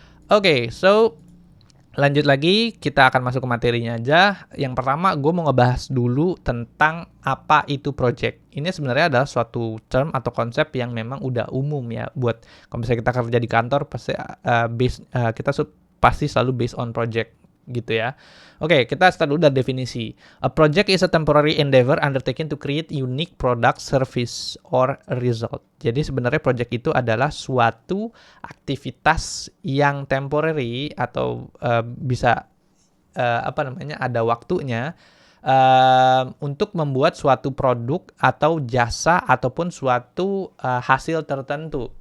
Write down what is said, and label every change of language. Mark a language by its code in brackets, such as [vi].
[id] Oke, so lanjut lagi, kita akan masuk ke materinya aja. Yang pertama, gue mau ngebahas dulu tentang apa itu project. Ini sebenarnya adalah suatu term atau konsep yang memang udah umum ya buat kalau misalnya kita kerja di kantor pasti kita pasti selalu [en] based on project [id] gitu ya. Oke, kita start dulu dari definisi. [en] A project is a temporary endeavor undertaken to create unique product, service, or result. [id] Jadi sebenarnya project itu adalah suatu aktivitas yang temporary atau bisa ada waktunya untuk membuat suatu produk atau jasa ataupun suatu hasil tertentu.